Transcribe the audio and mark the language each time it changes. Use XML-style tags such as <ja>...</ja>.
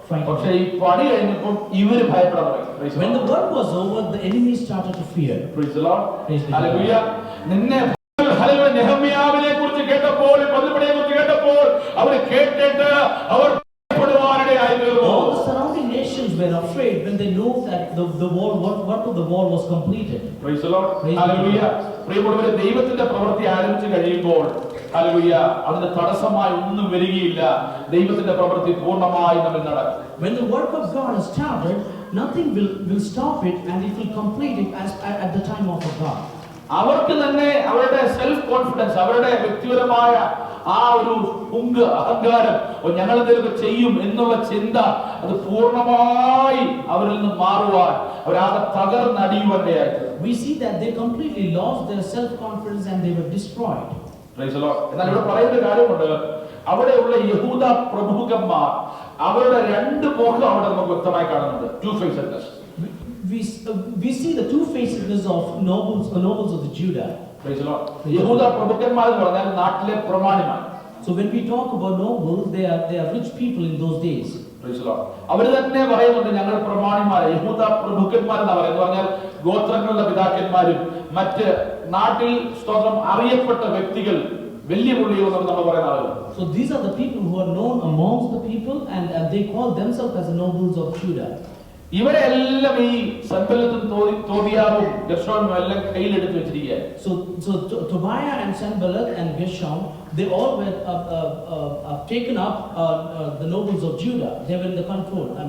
<ml>പക്ഷെ ഈ പണി കഴിഞ്ഞപ്പോൾ ഇവര് ഭയപ്പെടാൻ തുടങ്ങി.</ml> <en>When the work was over, the enemy started to fear. Praise the Lord. Hallelujah.</en> <ml>നിന്നെ നെഹമ്യാവിനെ കുറിച്ച് കേട്ടപ്പോൾ, പതിപ്പണിയെ കുറിച്ച് കേട്ടപ്പോൾ അവർ കേട്ടിട്ട് അവർ ഭയപ്പെടുവാനിടയായി തീർന്നു.</ml> <en>All the surrounding nations were afraid when they knew that the wall, work of the wall was completed. Praise the Lord. Hallelujah.</en> <ml>പ്രിയമുള്ളവരെ, ദൈവത്തിന്റെ പ്രവൃത്തി ആരംഭിച്ചു കഴിയുമ്പോൾ ഹല്ലേലൂയ അതിന് തടസ്സമായി ഒന്നും വരികയില്ല. ദൈവത്തിന്റെ പ്രവൃത്തി പൂർണ്ണമായി നമ്മിൽ നടക്കും.</ml> <en>When the work of God is started, nothing will stop it, and it will complete it at the time of God.</en> <ml>അവർക്ക് തന്നെ അവരുടെ സെൽഫ് കോൺഫിഡൻസ്, അവരുടെ വ്യക്തിപരമായ ആ ഒരു അഹങ്കാരം, ഞങ്ങൾ എന്തെങ്കിലും ചെയ്യും എന്നുള്ള ചിന്ത, അത് പൂർണ്ണമായി അവരിൽ നിന്ന് മാറുവാൻ അവരാകെ തകർന്നടിയുവാനിടയായി.</ml> <en>We see that they completely lost their self confidence and they were destroyed. Praise the Lord.</en> <ml>എന്നാൽ ഇവിടെ പറയുന്ന കാര്യമുണ്ട്, അവിടെയുള്ള യഹൂദ പ്രമുഖന്മാർ അവരുടെ രണ്ട് മുഖം അവിടെ നമുക്ക് വ്യക്തമായി കാണുന്നുണ്ട്.</ml> <en>Two faces. We see the two-facedness of nobles of the Judah. Praise the Lord.</en> <ml>യഹൂദ പ്രമുഖന്മാർ എന്ന് പറഞ്ഞാൽ നാട്ടിലെ പ്രമാണിമാർ.</ml> <en>So when we talk about nobles, they are rich people in those days. Praise the Lord.</en> <ml>അവർ തന്നെ പറയുന്നുണ്ട് ഞങ്ങൾ പ്രമാണിമാർ, യഹൂദ പ്രമുഖന്മാർ എന്ന് പറയുന്നത് പറഞ്ഞാൽ ഗോത്രങ്ങളുടെ പിതാക്കന്മാരും മറ്റ് നാട്ടിൽ സ്തോത്രം അറിയപ്പെട്ട വ്യക്തികൾ, വലിയ പുള്ളികൾ നമ്മൾ പറയുന്ന ആളുകൾ.</ml> <en>So these are the people who are known amongst the people, and they call themselves as the nobles of Judah.</en> <ml>ഇവരെല്ലാം ഈ സൻബല്ലത്തും തോബിയാവും ഗെർശോനും എല്ലാം കയ്യിലെടുത്ത് വെച്ചിരിക്കുകയാണ്.</ml> <en>So Tobiah and Sanballat and Gershom, they all were taken up, the nobles of Judah. They were in the control.</en>